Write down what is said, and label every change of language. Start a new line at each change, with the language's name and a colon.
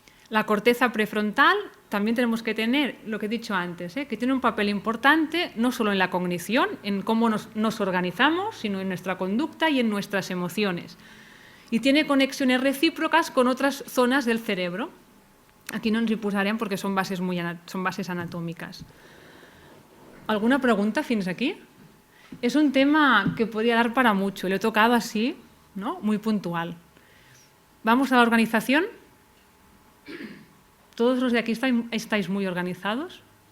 Spanish: La corteza prefrontal también tenemos que tener, lo que he dicho antes, que tiene un papel importante no solo en la cognición, en cómo nos organizamos, sino en nuestra conducta y en nuestras emociones. Y tiene conexiones recíprocas con otras zonas del cerebro.
Catalan: Aquí no ens hi posarem perquè són bases anatómicas. ¿Alguna pregunta fins aquí?
Spanish: Es un tema que podría dar para mucho. Lo he tocado así, ¿no?, muy puntual. ¿Vamos a la organización? ¿Todos los de aquí estáis muy organizados?